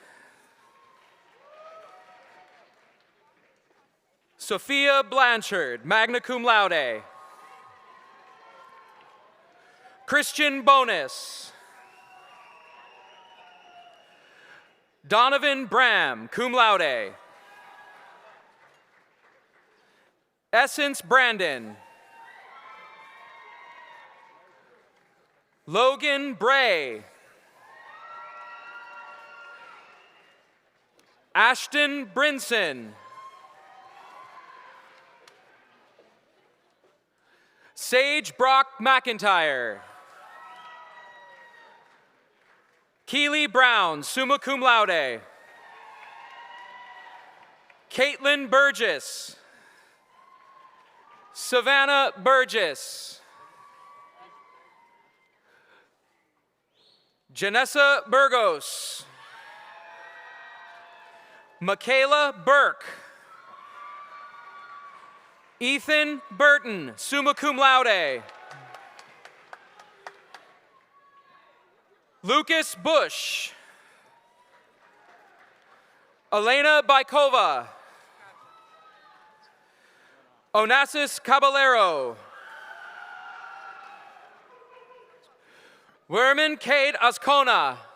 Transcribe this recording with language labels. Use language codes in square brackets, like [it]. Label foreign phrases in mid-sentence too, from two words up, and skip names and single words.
[en] Sophia Blanchard, [la] magna cum laude. [en] Christian Bonus. Donovan Bram, [la] cum laude. [en] Essence Brandon. Logan Bray. Ashton Brinson. Sage Brock McIntyre. Keely Brown, [la] summa cum laude. [en] Caitlin Burgess. Savannah Burgess. Janessa Burgos. Michaela Burke. Ethan Burton, [la] summa cum laude. [en] Lucas Bush. Elena Baikova. Onassis Caballero. Werman Cade Ascona.